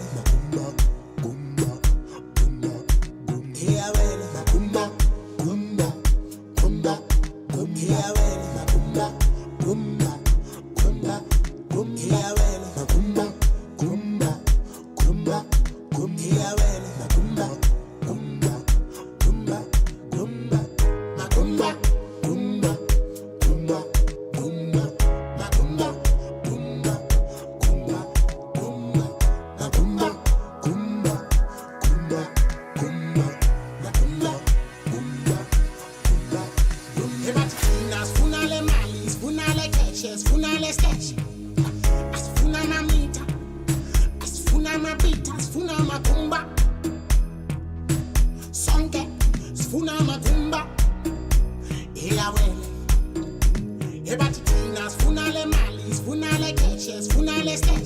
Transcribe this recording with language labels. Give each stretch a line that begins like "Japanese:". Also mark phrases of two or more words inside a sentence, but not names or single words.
Zulu: Kumba, kumba, kumba, kumba.
English: Yeah, well.
Zulu: Kumba, kumba, kumba, kumba.
English: Yeah, well.
Zulu: Kumba, kumba, kumba, kumba.
English: Yeah, well.
Zulu: Kumba, kumba, kumba, kumba.
English: Yeah, well.
Zulu: Kumba, kumba, kumba, kumba. Kumba, kumba, kumba, kumba. Kumba, kumba, kumba, kumba. Kumba, kumba, kumba, kumba. Kumba, kumba, kumba, kumba. Ebatina sfuna le mali, sfuna le cash, sfuna le stash. Asfuna mamita, asfuna mapita, sfuna makumba. Sonke, sfuna makumba.
English: Yeah, well.
Zulu: Ebatina sfuna le mali, sfuna le cash, sfuna le stash.